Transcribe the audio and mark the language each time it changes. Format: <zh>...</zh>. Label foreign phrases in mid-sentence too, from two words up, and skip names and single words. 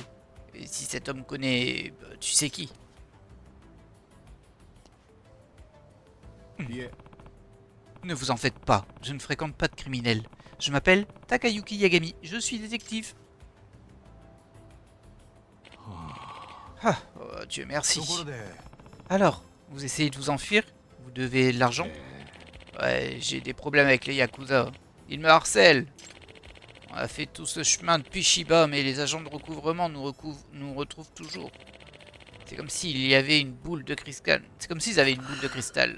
<fr>Et si cet homme connaît, bah, tu sais qui?</fr> <ja>いえ</ja> <fr>Ne vous en faites pas, je ne fréquente pas de criminels. Je m'appelle Takayuki Yagami, je suis détective. Ah, oh, Dieu</fr> <ja>ところ</ja> <fr>merci.</fr> <ja>で</ja> <fr>Alors, vous essayez de vous enfuir? Vous devez de l'argent? Ouais, j'ai des problèmes avec les Yakuza. Ils me harcèlent. On a fait tout ce chemin depuis Shiba, mais les agents de recouvrement nous retrouvent toujours. C'est comme s'il y avait une boule de cristal. C'est comme s'ils avaient une boule de cristal.</fr>